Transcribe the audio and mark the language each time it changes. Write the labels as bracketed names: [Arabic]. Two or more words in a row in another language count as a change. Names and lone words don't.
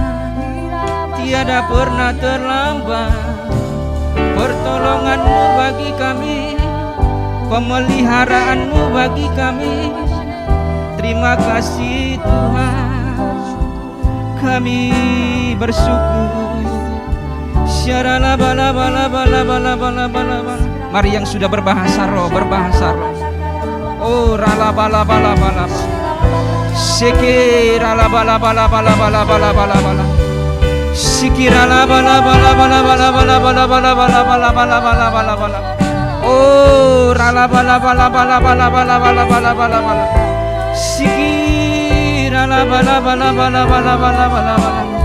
[Malay] Tiada pernah terlambat, pertolongan-Mu bagi kami, pemeliharaan-Mu bagi kami. Terima kasih Tuhan, kami bersyukur. Mari yang sudah berbahasa roh, berbahasa roh. Oh rala bala bala bala, sikir rala bala bala bala bala bala bala bala, sikir rala bala bala bala bala bala bala bala bala bala bala bala bala bala. Oh rala bala bala bala bala bala bala bala bala bala, sikir rala bala bala bala bala bala bala bala.